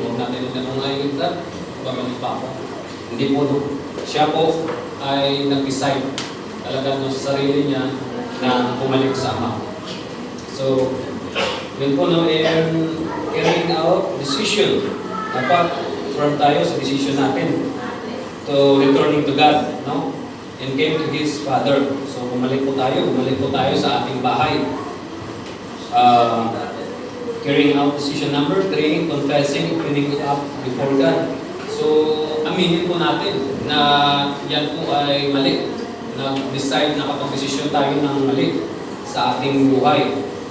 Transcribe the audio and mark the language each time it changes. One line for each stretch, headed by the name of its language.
Filipino: Huwag natin yung ay God, babalik pa ako. Hindi po, no? Siya po ay nag-decide talaga no, sa sarili niya na bumalik sa Ama. So, yun po, no, and carrying out decision. Dapat firm tayo sa decision natin to returning to God, no?
English: And came to His Father.
Filipino: So, bumalik po tayo sa ating bahay.
English: Carrying out decision number 3, confessing, opening up before God.
Filipino: So, aminin po natin na yan po ay mali. Nag-decide, nakapag-desisyon tayo ng mali sa ating buhay.